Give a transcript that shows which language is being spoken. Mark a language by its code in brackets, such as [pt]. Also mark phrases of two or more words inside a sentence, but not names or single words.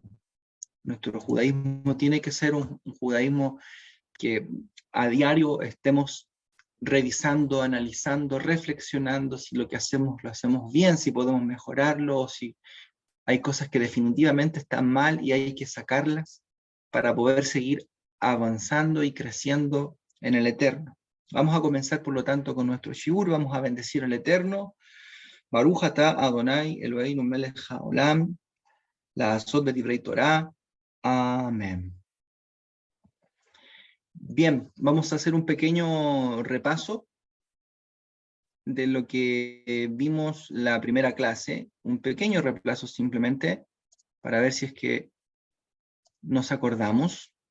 [es] Nuestro judaísmo tiene que ser un judaísmo que a diario estemos revisando, analizando, reflexionando si lo que hacemos lo hacemos bien, si podemos mejorarlo, o si hay cosas que definitivamente están mal y hay que sacarlas para poder seguir avanzando y creciendo en el Eterno. Vamos a comenzar, por lo tanto, con nuestro shiur. Vamos a bendecir al Eterno. [he] ברוך אתה אדוני אלוהינו מלך העולם, לעשות בדברי תורה. [es] Amén. Bien, vamos a hacer un pequeño repaso de lo que vimos la primera clase, un pequeño repaso simplemente, para ver si es que nos acordamos.